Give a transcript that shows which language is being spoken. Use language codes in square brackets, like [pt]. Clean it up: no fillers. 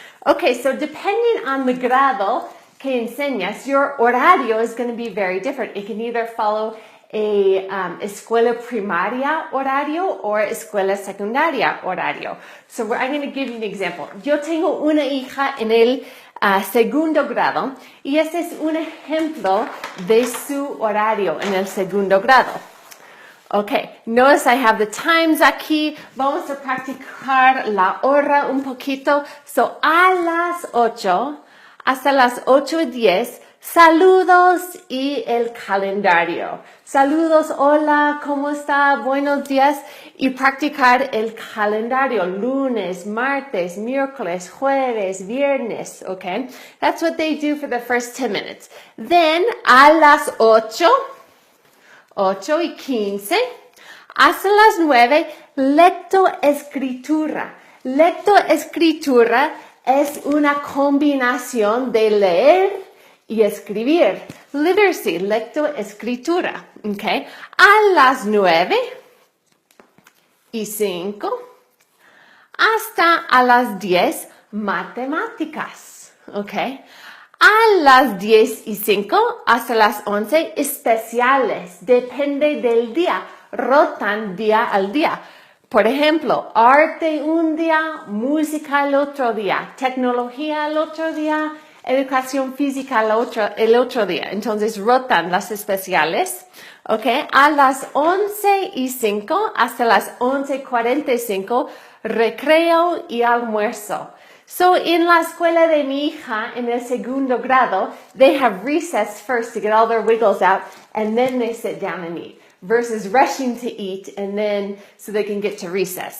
[en] Okay, so depending on the [es] grado que enseñas, [en] your horario is going to be very different. It can either follow a [es] escuela primaria horario [en] or [es] escuela secundaria horario. [en] So I'm going to give you an example. [es] Yo tengo una hija en el segundo grado y este es un ejemplo de su horario en el segundo grado. [en] Okay, notice I have the times [es] aquí. Vamos a practicar la hora un poquito. So, a las 8 hasta las 8:10, saludos y el calendario. Saludos, hola, ¿cómo está? Buenos días. Y practicar el calendario, lunes, martes, miércoles, jueves, viernes, okay? [en] That's what they do for the first 10 minutes. [es] Then, a las 8:15, hasta las 9, lectoescritura. Lectoescritura es una combinación de leer y escribir. Literacy, lectoescritura, okay? A las 9:05 hasta a las 10, matemáticas, okay? A las 10:05 hasta las 11, especiales, depende del día, rotan día al día. Por ejemplo, arte un día, música el otro día, tecnología el otro día, educación física el otro día. Entonces, rotan las especiales, ¿ok? A las 11:05 hasta las 11:45, recreo y almuerzo. [en] So, in [es] la escuela de mi hija, en el segundo grado, [en] they have recess first to get all their wiggles out, and then they sit down and eat, versus rushing to eat, and then, so they can get to recess.